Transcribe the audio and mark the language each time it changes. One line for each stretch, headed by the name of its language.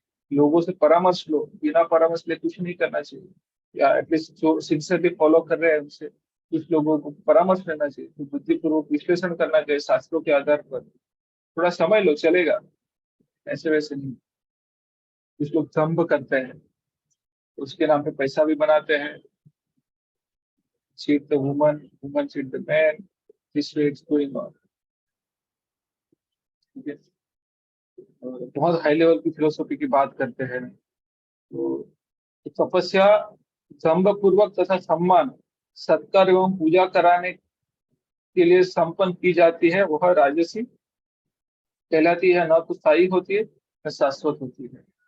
Hindi: लोगों से परामर्श लो, बिना परामर्श ले कुछ नहीं करना चाहिए, या एटलीस्ट जो सिंसियरली फॉलो कर रहे हैं उनसे कुछ लोगों को परामर्श लेना चाहिए, तो बुद्धिपूर्वक विश्लेषण करना चाहिए शास्त्रों के आधार पर। थोड़ा समय लो, चलेगा, ऐसे वैसे नहीं। कुछ लोग दंभ करते हैं, उसके नाम पे पैसा भी बनाते हैं।
English: cheat the woman cheat the man, this way it's going on।
Hindi: ठीक है, और बहुत हाई लेवल की फिलोसफी की बात करते हैं। तो तपस्या दंभ पूर्वक तथा सम्मान, सत्कार एवं पूजा कराने के लिए संपन्न की जाती है, वह राजसी कहलाती है। न तो स्थायी होती है न शाश्वत होती है।